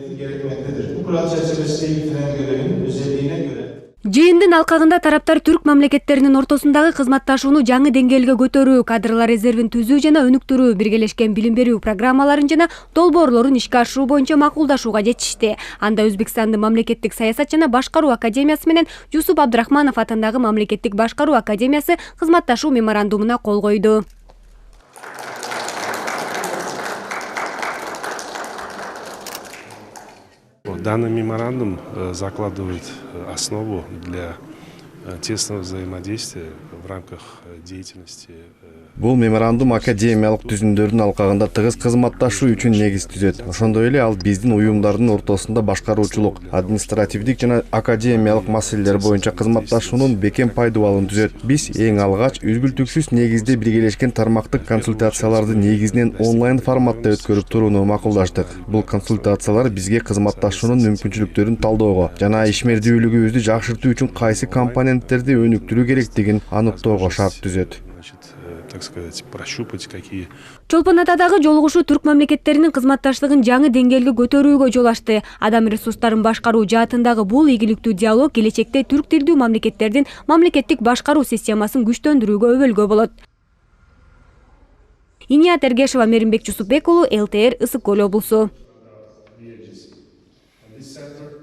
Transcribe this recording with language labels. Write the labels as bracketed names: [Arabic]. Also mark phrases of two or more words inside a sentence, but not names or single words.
[Kyrgyz] Жыйындын алкагында тараптар түрк мамлекеттеринин ортосундагы кызматташууну жаңы деңгээлге көтөрүү, кадрлар резервин түзүү жана өнүктүрүү, биргелешкен билим берүү программаларын жана долбоорлорун ишке ашыруу боюнча макулдашууга жетишти. Анда Өзбекстандын мамлекеттик саясат жана башкаруу академиясы менен Жусуп Абдрахманов атындагы мамлекеттик башкаруу академиясы кызматташуу меморандумуна кол койду. [Russian] Данный меморандум закладывает основу для тесного взаимодействия в рамках деятельности. [Kyrgyz] Бул меморандум академиялык түзүмдөрдүн алкагында тыгыз кызматташуу үчүн негиз түзөт. Ошондой эле ал биздин уюмдардын ортосунда башкаруучулук, административдик жана академиялык маселелер боюнча кызматташуунун бекем пайдубалын түзөт. Биз эң алгач үзгүлтүксүз негизде биргелешкен тармактык консультацияларды негизинен онлайн форматта өткөрүп турууну макулдаштык. Бул консультациялар бизге кызматташуунун мүмкүнчүлүктөрүн талдөөгө жана ишмердүүлүгүбүздү жакшыртуу үчүн кайсы компоненттерди өнүктүрүү керектигин аныктоого шарт түзөт. [Russian] Так сказать, прощупать какие. [Kyrgyz] Чолпон Атадагы жолугушуу түрк мамлекеттеринин кызматташтыгын жаңы деңгээлге көтөрүүгө жол ачты. Адам ресурстарын башкаруу жаатындагы бул ийгиликтүү диалог келечекте түрк тилдүү мамлекеттердин мамлекеттик башкаруу системасын күчтөндүрүүгө өбөлгө болот. Иният Эргешева, Меримбек Жусупбек уулу, ЛТР, Ысык Көл облусу.